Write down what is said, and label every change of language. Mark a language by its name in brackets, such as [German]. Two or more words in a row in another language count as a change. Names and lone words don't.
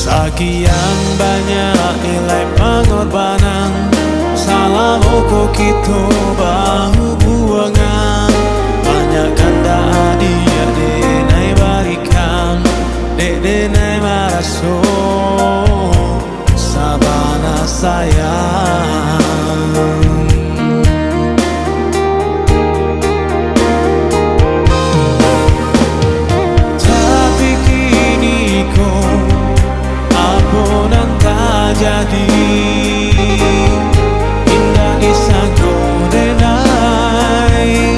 [Indonesian] Sekian banyak nilai pengorbanan, salah ukur kita berhubungan. [Minangkabau] Banyak kanda dia denai barikan, denai maraso sabana sayang. [Indonesian] Jadi indah disangka denai